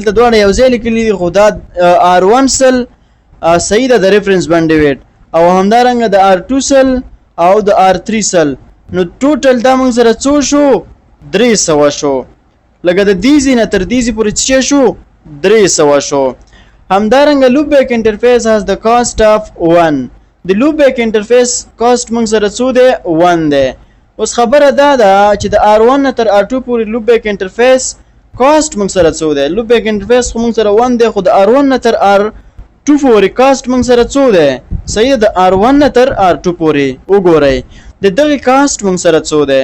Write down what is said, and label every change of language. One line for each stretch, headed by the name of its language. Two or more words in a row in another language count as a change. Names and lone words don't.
Pashto: دلته دواړه یو ځای لیکلي دي خو دا R1 100 صحیح ده د
English: reference bandwidth
Pashto: او همدارنګه د R2 100 او د R3 100 نو ټوټل دا مونږ سره څو شو 300 شو. لکه د دیزی نه تر دیزی پورې څه شو 300 شو.
English: همدارنګه loopback interface has the cost of 1.
Pashto: د
English: loopback interface
Pashto: کاست مونږ سره څو دی 1 دی. اوس خبره دا ده چې د R1 نه تر R2 پورې
English: loopback interface
Pashto: کاست مونږ سره څو دی.
English: loopback interface
Pashto: خو مونږ سره 1 دی خو د R1 نه تر R2 پورې کاست مونږ سره څو دی صحیح د R1 نه تر R2 پورې وګورئ د دغه کاست مونږ سره څو دی.